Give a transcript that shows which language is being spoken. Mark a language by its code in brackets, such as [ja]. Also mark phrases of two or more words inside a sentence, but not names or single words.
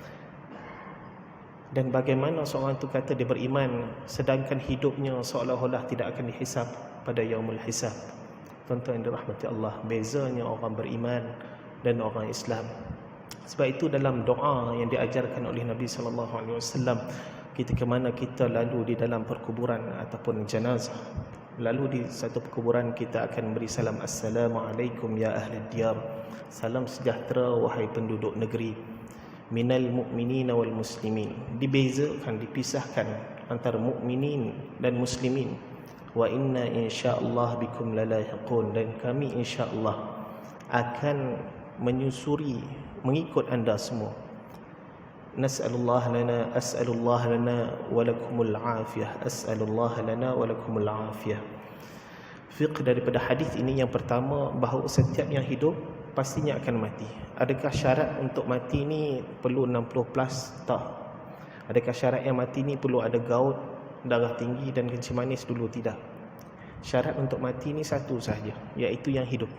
[ms] Dan bagaimana seorang itu kata dia beriman sedangkan hidupnya seolah-olah tidak akan dihisab pada [ar] يوم الحساب? [ms] Tuan-tuan yang dirahmati Allah, bezanya orang beriman dan orang Islam. Sebab itu dalam doa yang diajarkan oleh Nabi [ar] صلى الله عليه وسلم, [ms] ketika mana kita lalu di dalam perkuburan ataupun jenazah, lalu di satu perkuburan, kita akan beri salam, [ar] السلام عليكم يا أهل الديار, [ms] salam sejahtera wahai penduduk negeri, [ar] من المؤمنين والمسلمين. [ms] Dibezakan, dipisahkan antara mukminin dan muslimin. [ar] وإنا إن شاء الله بكم لاحقون, [ms] dan kami insyaallah akan menyusuri, mengikut anda semua. [ar] نسأل الله لنا، أسأل الله لنا ولكم العافية، أسأل الله لنا ولكم العافية. [ms] Fiqh daripada hadis ini yang pertama, bahawa setiap yang hidup pastinya akan mati. Adakah syarat untuk mati ni perlu 60 plus? Tak. Adakah syarat yang mati ni perlu ada gout, darah tinggi dan kencing manis? Dulu tidak. Syarat untuk mati ni satu sahaja, iaitu yang hidup.